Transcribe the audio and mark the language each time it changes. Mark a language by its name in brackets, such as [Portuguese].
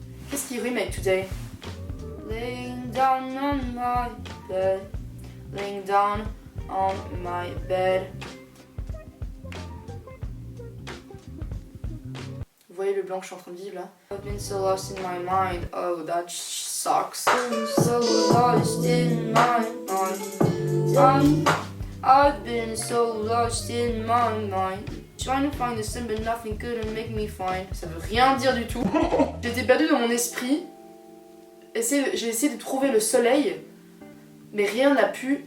[French] Qu'est-ce qui rime avec [English] today? Laying down on my bed. Laying down on my bed. [French] Vous voyez le blanc que je suis en train de vivre là? [English] I've been so lost in my mind. Oh, that sucks. I've been so lost in my mind. I've been so lost in my mind. Trying to find the sun but nothing couldn't make me find. [French] Ça veut rien dire du tout. J'étais perdue dans mon esprit. J'ai essayé de trouver le soleil, mais rien n'a pu.